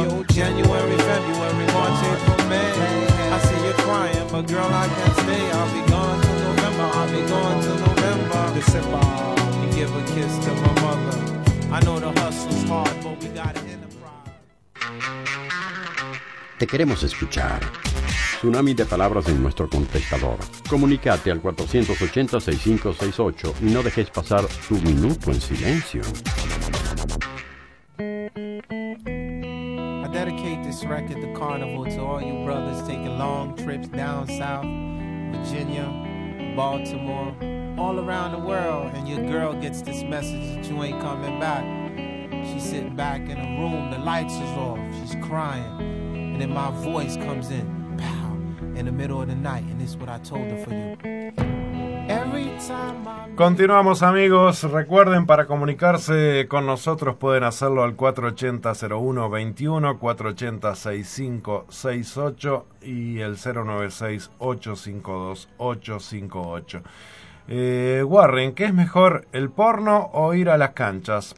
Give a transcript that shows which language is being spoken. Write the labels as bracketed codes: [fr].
[en] January, February, March, April, May. I see you crying, but girl, I can't stay. I'll be gone till November, I'll be gone till November. December, you give a kiss to my mother. I know the hustle's hard, but we got an enterprise. [es] Te queremos escuchar. Tsunami de palabras en nuestro contestador. Comunícate al 480-6568 y no dejes pasar tu minuto en silencio. [en] I dedicate this record, The Carnival, to all you brothers taking long trips down south, Virginia, Baltimore, all around the world, and your girl gets this message that you ain't coming back. She's sitting back in a room, the lights is off, she's crying, and then my voice comes in, pow, in the middle of the night, and this is what I told her for you. [es] Continuamos, amigos. Recuerden, para comunicarse con nosotros pueden hacerlo al 480-0121, 480-6568 y el 096-852-858. Warren, ¿qué es mejor, el porno o ir a las canchas?